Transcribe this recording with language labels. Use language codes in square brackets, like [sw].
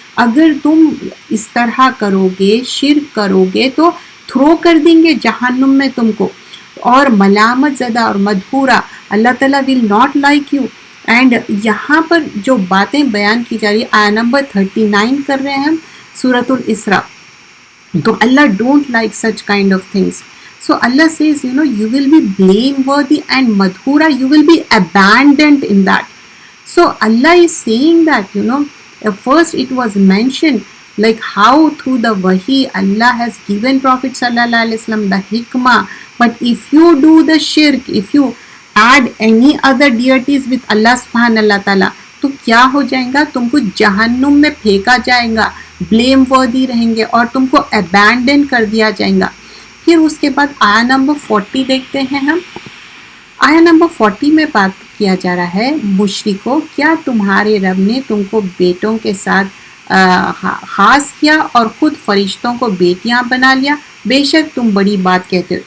[ur] اگر تم اس طرح کرو گے, شرک کرو گے, تو تھرو کر دیں گے جہنم میں تم کو, اور ملامت زدہ اور مدحورا, اللہ تعالیٰ [en] Will not like you. [ur] And یہاں پر جو باتیں بیان کی جا رہی ہے آیا نمبر 39 کر رہے ہیں ہم سورۃ الاسراء. [en] تو اللہ don't like such kind of things. So اللہ says, you will be blameworthy and madhura, you will be abandoned in that. So Allah is saying that, first it was mentioned like how through the wahi Allah has given Prophet sallallahu alaihi wasallam the hikmah, but if you do the shirk, if you add any other deities with Allah subhanahu Allah ta'ala, [ur] تو کیا ہو جائیں گا, تم کو جہنم میں پھینکا جائے گا, [en] Blameworthy رہیں گے اور تم کو ابینڈن کر دیا جائے گا. [ur] پھر اس کے بعد آیا نمبر 40 دیکھتے ہیں ہم. آیا نمبر 40 میں بات کیا جا رہا ہے مشرکو, کیا تمہارے رب نے تم کو بیٹوں کے ساتھ خاص کیا اور خود فرشتوں کو بیٹیاں بنا لیا, بے شک تم بڑی بات کہتے ہو.